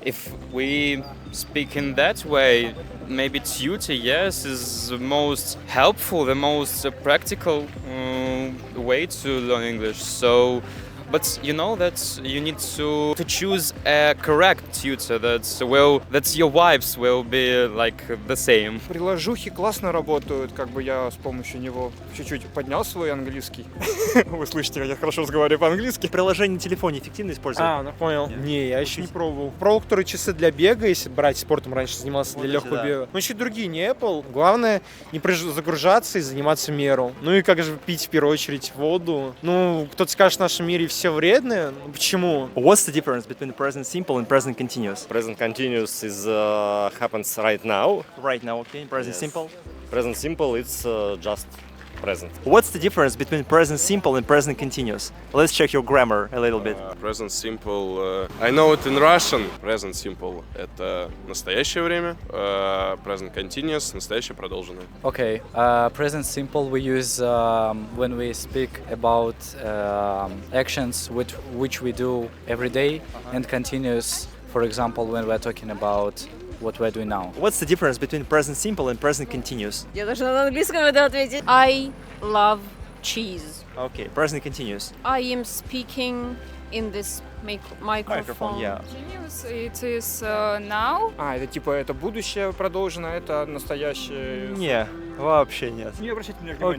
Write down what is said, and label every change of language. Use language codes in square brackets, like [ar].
[en] If we speak in that way, maybe tutor, yes, is the most helpful, the most practical way to learn English. So, but you know that you need to choose a correct tutor that your vibes will be like the same. [ru] Приложухи классно работают, я с помощью него чуть-чуть поднял свой английский. Вы слышите, я хорошо разговариваю по-английски. Приложение на телефоне эффективно использовать? Понял. Не, я еще не пробовал. Пробовал, которые часы для бега, если брать спортом раньше занимался для легкого бега. Но еще другие, не Apple. Главное не загружаться и заниматься в меру. Ну и как же пить в первую очередь воду. Ну, кто-то скажет, в нашем мире все вредные. Почему? [en] What's the difference between present simple and present continuous? Present continuous is happens right now. Right now, okay. Present simple? Present simple, it's just present. What's the difference between present simple and present continuous? Let's check your grammar a little bit. Present simple, I know it in Russian. [ru] Present simple – это настоящее время. Present continuous – настоящее продолженное. [en] Okay, present simple we use when we speak about actions which we do every day, and continuous, for example, when we're talking about what we're doing now. What's the difference between present simple and present continuous? [ru] Я должна на английском это ответить. [en] I love cheese. Okay, present continuous. I am speaking in this microphone. Yeah. Continuous, it is now. [ru] Это это будущее продолжено, это настоящее. Не, вообще нет. Не обращайте на меня внимания,